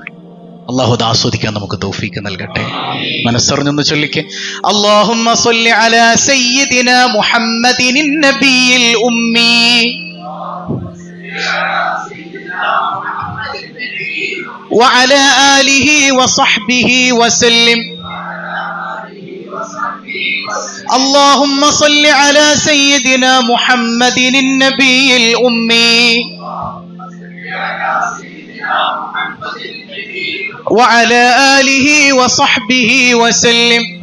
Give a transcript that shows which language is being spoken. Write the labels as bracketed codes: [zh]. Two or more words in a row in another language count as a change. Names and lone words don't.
[ml] അള്ളാഹു അത് ആസ്വദിക്കാൻ നമുക്ക് തൗഫീക്ക് നൽകട്ടെ. മനസ്സറിഞ്ഞൊന്ന് ചൊല്ലിക്കെ, [ar] اللهم صل على سيدنا محمد النبي الأمي وعلى آله وصحبه وسلم. اللهم صل على سيدنا محمد النبي الأمي وعلى آله وصحبه وسلم.